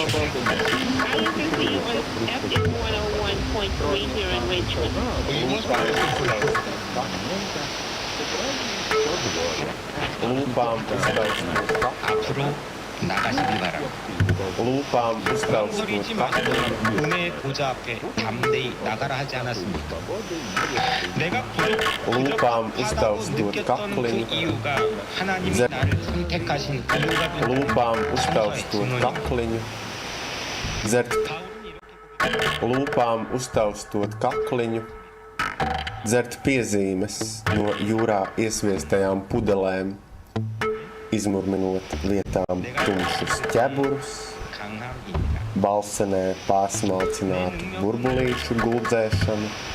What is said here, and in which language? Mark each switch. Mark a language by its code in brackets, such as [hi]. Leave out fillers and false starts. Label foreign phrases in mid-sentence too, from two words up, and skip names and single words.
[en] I listen to you on FM 101.3 here in Richmond. Well, you must be listening for a [lv] Lūpām [ko] 앞으로 나가시기 바랍니다. [lv] lūpām uztaustot kakliņu, [ko] 은혜의 보좌 앞에 담대히 나가라 하지 않았습니까? 내가 [lv] lūpām uztaustot [ko] 느꼈던 그 [lv] kakliņu, [ko] 이유가 하나님이 나를 선택하신 이유가 [lv] lūpām uztaustot kakliņu, dzert, lūpām uztaustot kakliņu, dzert piezīmes no jūrā iesviestajām pudelēm, izmurminot lietām tumšus ķeburus, balsenē pārsmalcinātu burbulīšu guldzēšanu,